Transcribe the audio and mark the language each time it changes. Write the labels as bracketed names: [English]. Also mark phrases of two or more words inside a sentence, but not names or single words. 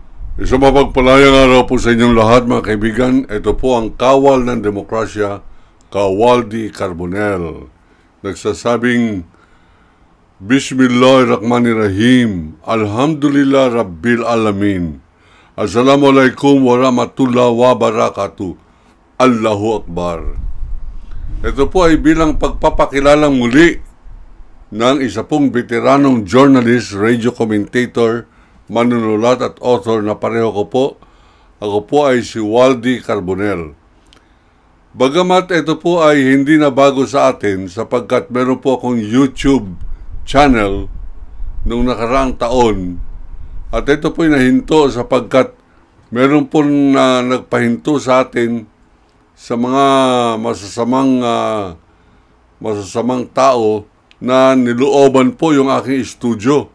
[Filipino] Isang mapagpalayang araw po sa inyong lahat mga kaibigan. Ito po ang kawal ng demokrasya, Kawaldi Carbonell. Nagsasabing, [Arabic] بسم الله الرحمن الرحيم، الحمد لله رب العالمين، السلام عليكم ورحمة الله وبركاته، الله أكبر. [Filipino] Ito po ay bilang pagpapakilalang muli ng isa pong veteranong journalist, [English] radio commentator, [Filipino] manunulat at author na pareho ko po. Ako po ay si Waldy Carbonell. Bagamat ito po ay hindi na bago sa atin sapagkat meron po akong YouTube channel noong nakaraang taon at ito po ay nahinto sapagkat meron po na nagpahinto sa atin sa mga masasamang tao na nilooban po yung aking studio.